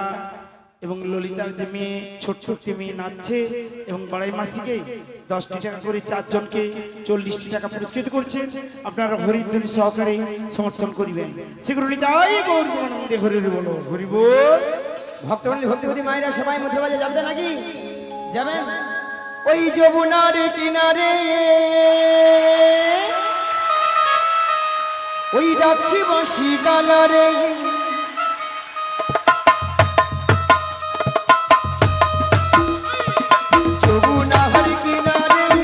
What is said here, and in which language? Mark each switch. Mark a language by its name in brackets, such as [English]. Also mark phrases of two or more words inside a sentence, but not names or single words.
[Bangla] এবং ললিতার যে মেয়ে ছোট্ট একটি মেয়ে নাচছে এবং বাড়াই মাসিকে 10টি টাকা করে 4 জনকে 40টি টাকা পুরস্কৃত করছেন আপনারা হরিধ্বনি সহকারে সমর্থন করিবেন সেগুলো তাই গৌর আনন্দে হরি বলো হরি বল ভক্তমণ্ডলী ভক্তিবতী মায়েরা সবাই মধ্যে মাঝে যাবে নাকি যাবেন ওই যমুনার কিনারে ওই ডাকছি বাঁশি কালারে যমুনার কিনারে